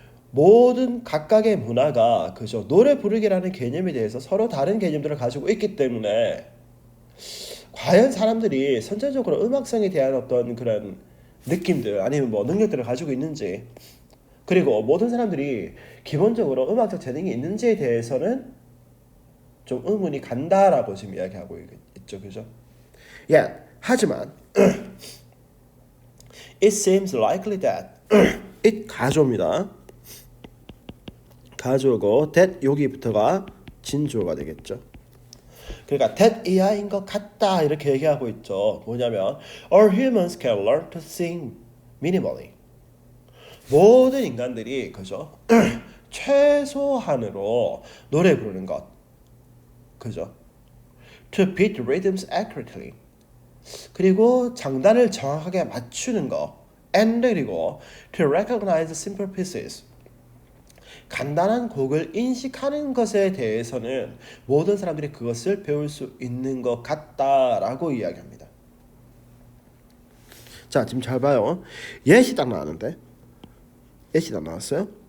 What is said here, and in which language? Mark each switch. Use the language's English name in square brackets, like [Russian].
[Korean] 모든 각각의 문화가 그죠, 노래 부르기라는 개념에 대해서 서로 다른 개념들을 가지고 있기 때문에 과연 사람들이 선천적으로 음악성에 대한 어떤 그런 느낌들 아니면 뭐 능력들을 가지고 있는지, 그리고 모든 사람들이 기본적으로 음악적 재능이 있는지에 대해서는 좀 의문이 간다라고 지금 이야기하고 있죠. 그죠? 하지만 [English] it seems likely that it [Korean] 가조입니다. 가조고 that 여기부터가 진조가 되겠죠. 그러니까 that 이하인 것 같다 이렇게 얘기하고 있죠. 뭐냐면 [English] all humans can learn to sing minimally. [Korean] 모든 인간들이 그죠? 최소한으로 노래 부르는 것. 그죠? [English] To beat rhythms accurately. [Korean] 그리고 장단을 정확하게 맞추는 거. [English] And [Korean] 그리고 [English] to recognize simple pieces. [Korean] 간단한 곡을 인식하는 것에 대해서는 모든 사람들이 그것을 배울 수 있는 것 같다라고 이야기합니다. 자, 지금 잘 봐요. 예시 딱 나왔는데, 예시 딱 나왔어요?